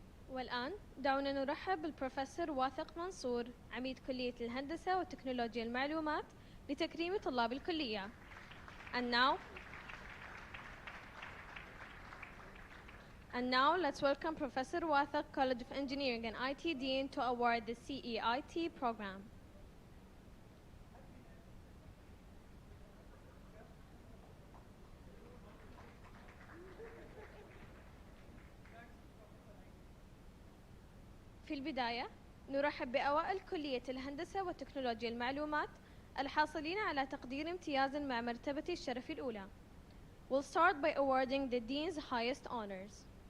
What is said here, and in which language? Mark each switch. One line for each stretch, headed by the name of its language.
Arabic: والآن دعونا نرحب بالبروفيسور واثق منصور عميد كلية الهندسة وتكنولوجيا المعلومات لتكريم طلاب الكلية.
English: And now let's welcome Professor Wathaq, College of Engineering and IT Dean, to award the CEIT program.
Arabic: في البداية نرحب بأوائل كلية الهندسة وتكنولوجيا المعلومات الحاصلين على تقدير امتياز مع مرتبة الشرف الأولى.
English: We'll start by awarding the Dean's highest honors.